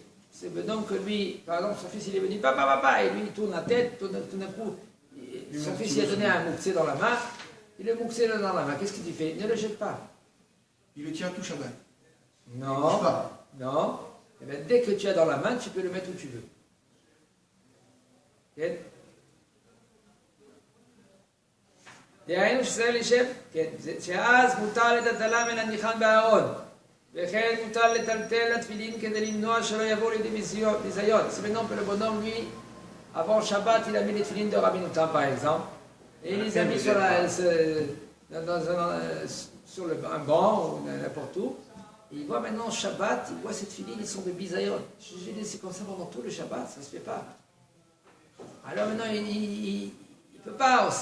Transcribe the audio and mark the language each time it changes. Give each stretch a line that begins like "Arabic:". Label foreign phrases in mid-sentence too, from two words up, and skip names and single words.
French: C'est donc que lui, par exemple, son fils il est venu, papa, et lui il tourne la tête, tout d'un coup, son fils il a donné un mouxé dans la main, il le mouxé dans la main, qu'est-ce qu'il fait? Ne le jette pas. Il le tient tout Shabbat. Non, non. Et bien, dès que tu as dans la main, tu peux le mettre où tu veux.
Hebrew: כן? דהיינו שזה לשם, כן, שאז מותר לטלטלה מן הניחן בארון, וכן מותר לטלטל לתפילין כדי למנוע שלא יבואו לידי ביזיון.
French: C'est maintenant que le bonhomme, lui, avant Shabbat, il a mis les tefilines de Rabbi Noutam, par exemple, et il les a mis sur un banc ou n'importe où. Et il voit maintenant Shabbat, il voit cette filine, ils sont de bisayon. Je lui dis, c'est comme ça pendant tout le Shabbat, ça ne se fait pas. Alors maintenant, il ne peut pas aussi.